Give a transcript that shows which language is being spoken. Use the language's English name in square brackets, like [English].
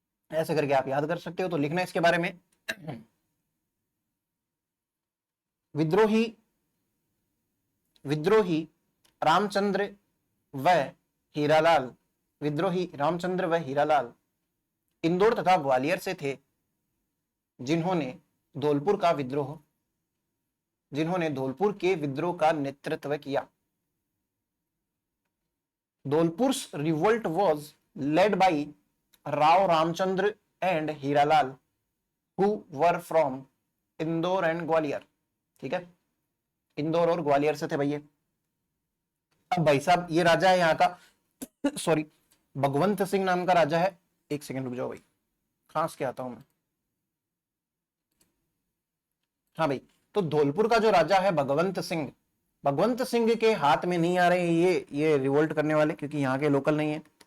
[Hindi] ऐसे करके आप याद कर सकते हो। तो लिखना इसके बारे में, विद्रोही विद्रोही रामचंद्र व हीरालाल, विद्रोही रामचंद्र व हीरालाल इंदौर तथा ग्वालियर से थे, जिन्होंने धौलपुर का विद्रोह, जिन्होंने धौलपुर के विद्रोह का नेतृत्व किया। [English] Dholpur's revolt was led by Rao Ramchandra and Hiralal, who were from Indore and Gwalior. [Hindi] ठीक है, इंदौर और ग्वालियर से थे भैया। अब भाई साहब ये राजा है यहाँ का सॉरी भगवंत सिंह नाम का राजा है। एक सेकंड रुक जाओ भाई, खांस के आता हूं मैं। हाँ भाई, तो धौलपुर का जो राजा है भगवंत सिंह, भगवंत सिंह के हाथ में नहीं आ रहे हैं ये रिवोल्ट करने वाले, क्योंकि यहाँ के लोकल नहीं है।